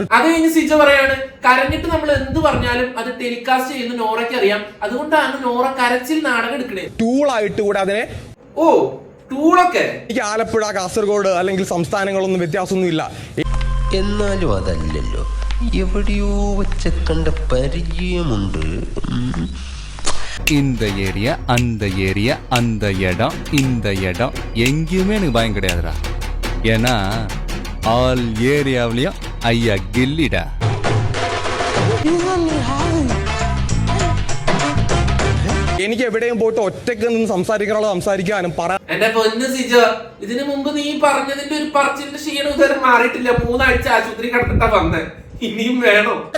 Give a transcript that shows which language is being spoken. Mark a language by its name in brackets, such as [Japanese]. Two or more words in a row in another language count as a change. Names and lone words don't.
[Malayalam] അത് കഴിഞ്ഞ് സിജോ പറയാണ്, കരഞ്ഞിട്ട് നമ്മൾ എന്ത് പറഞ്ഞാലും അത് ടെലികാസ്റ്റ് ചെയ്യുന്ന നോറയ്ക്ക് അറിയാം, അതുകൊണ്ടാണ് നോറ കരച്ചിൽ നാടകം എടുക്കണേ. ടൂളായിട്ട് കൂടെ അതിനെ. ഓ, ടൂളൊക്കെ. എനിക്ക് ആലപ്പുഴ, കാസർഗോഡ് അല്ലെങ്കിൽ സംസ്ഥാനങ്ങളൊന്നും വ്യത്യാസമൊന്നും ഇല്ല. എന്നാലും അതല്ലല്ലോ, എവിടെയോ വെച്ച കണ്ട പരിചയമുണ്ട്. [Tamil] இந்த ஏரியா அந்த ஏரியா அந்த இடம் இந்த இடம் எங்கேயுமே எனக்கு பயம் கிடையாதுடா. ஏன்னா [English] all area [Tamil] ஐயா கில்லிடா. [Malayalam] എനിക്ക് എവിടെയും പോയിട്ട് ഒറ്റയ്ക്ക് നിന്ന് സംസാരിക്കാനുള്ള സംസാരിക്കാനും എന്റെ പൊന്ന് സിജോ, ഇതിനു മുമ്പ് നീ പറഞ്ഞതിന്റെ ഒരു പറച്ചിലിന്റെ ക്ഷീണം ഇതുവരെ മാറിയിട്ടില്ല. 3 ആഴ്ച ആശുപത്രി കിടന്നിട്ടാ വന്നേ, ഇനിയും വേണോ?